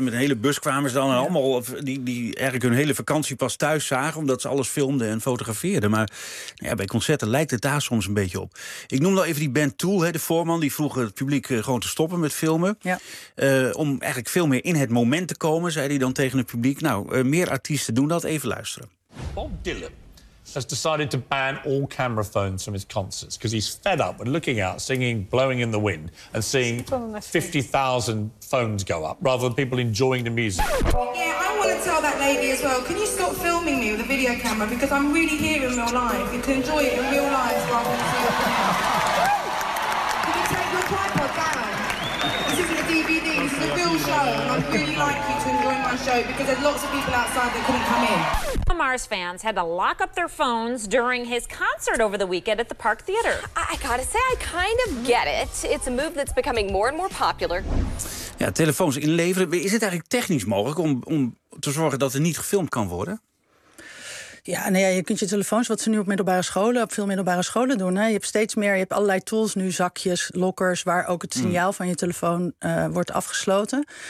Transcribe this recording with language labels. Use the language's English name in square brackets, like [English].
[Dutch] Met een hele bus kwamen ze dan en allemaal die eigenlijk hun hele vakantie pas thuis zagen, omdat ze alles filmden en fotografeerden. Maar bij concerten lijkt het daar soms een beetje op. Ik noem nou even die band Tool, hè, de voorman, die vroeg het publiek gewoon te stoppen met filmen. Ja. Om eigenlijk veel meer in het moment te komen, zei hij dan tegen het publiek. Nou, meer artiesten doen dat. Even luisteren. [English] Bob Dylan has decided to ban all camera phones from his concerts because he's fed up with looking out, singing Blowing in the Wind and seeing 50,000 phones go up rather than people enjoying the music. Yeah, I want want to tell that lady as well, can you stop filming me with a video camera? Because I'm really here in real life. You can enjoy it in real life. Can you take your tripod down? This isn't a DVD, this is a real show. And I'd really like you to enjoy my show because there's lots of people outside that couldn't come in. Mars fans had to lock up their phones during his concert over the weekend at the Park Theater. I gotta say, I kind of get it. It's a move that's becoming more and more popular. [Dutch] Ja, telefoons inleveren. Is het eigenlijk technisch mogelijk om te zorgen dat er niet gefilmd kan worden? Ja, nou ja, je kunt je telefoons, wat ze nu op middelbare scholen, op veel middelbare scholen doen. Hè. Je hebt steeds meer, je hebt allerlei tools nu, zakjes, lockers, waar ook het signaal van je telefoon wordt afgesloten.